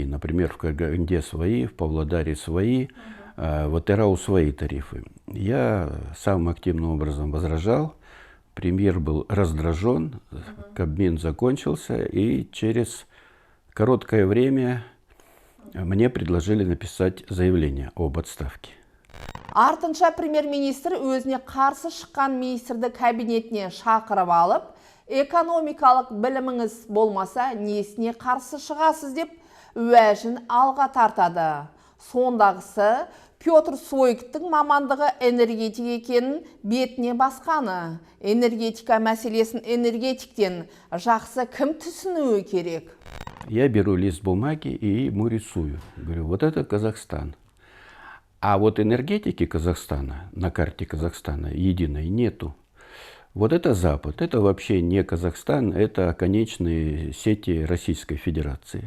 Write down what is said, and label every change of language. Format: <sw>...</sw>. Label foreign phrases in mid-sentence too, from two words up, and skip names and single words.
<ru>Например, в Караганде свои, в Павлодаре свои, в Атырау свои тарифы. Я самым активным образом возражал, премьер был раздражен, Кабмин закончился, и через короткое время мне предложили написать заявление об отставке.</ru> <kk>Артынша премьер-министр өзіне қарсы шыққан министрді кабинетіне шақырып алып, экономикалық біліміңіз болмаса, несіне қарсы шығасыз деп уәжін алға тартады. Сондағысы Петр Сойктың мамандығы энергетика екенін бетіне басқаны. Энергетика мәселесін энергетиктен жақсы кім түсінуі керек?</kk> <ru>Я беру лист бумаги и ему рисую. Говорю, вот это Казахстан. А вот энергетики Казахстана, на карте Казахстана единой нету. Вот это Запад, это вообще не Казахстан, это конечные сети Российской Федерации.</ru>